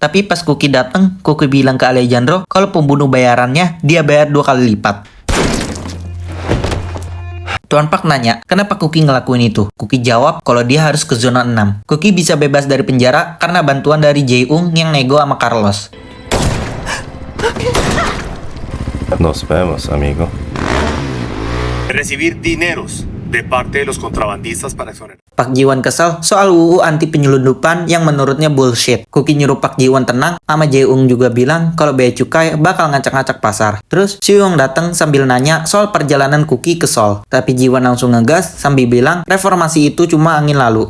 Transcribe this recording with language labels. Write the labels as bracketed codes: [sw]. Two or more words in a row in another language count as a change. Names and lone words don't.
[id] Tapi pas Cookie datang, Cookie bilang ke Alejandro kalau pembunuh bayarannya dia bayar 2 kali lipat. Tuan Park nanya, kenapa Cookie ngelakuin itu? Cookie jawab kalau dia harus ke zona 6. Cookie bisa bebas dari penjara karena bantuan dari Jaeung yang nego sama Carlos. [es] Nos vemos, amigo. Recibir dineros de parte de los contrabandistas para exonerar. [id] Pak Jiwon kesel soal UU anti penyelundupan yang menurutnya bullshit. Cookie nyuruh Pak Jiwon tenang, sama Jaeung juga bilang kalau Bea Cukai bakal ngacak-ngacak pasar. Terus Soyoung datang sambil nanya soal perjalanan Cookie ke Seoul. Tapi Jiwon langsung ngegas sambil bilang reformasi itu cuma angin lalu.